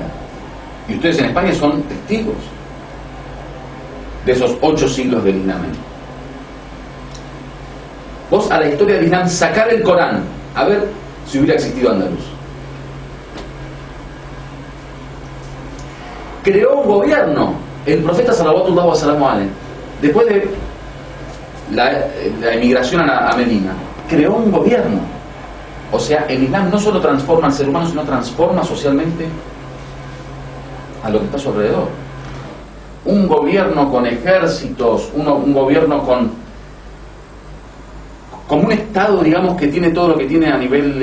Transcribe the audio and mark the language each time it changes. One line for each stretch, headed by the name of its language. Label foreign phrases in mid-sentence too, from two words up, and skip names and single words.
Spanish: Y ustedes en España son testigos de esos 8 siglos del Islam. Vos a la historia del Islam, sacar el Corán, a ver si hubiera existido Andaluz. Creó un gobierno, el profeta
Arabic: صلوات الله وسلامه عليه,
Spanish: después de la emigración a Medina, creó un gobierno. O sea, el Islam no solo transforma al ser humano, sino transforma socialmente a lo que está a su alrededor. Un gobierno con ejércitos, un gobierno como un Estado, digamos, que tiene todo lo que tiene a nivel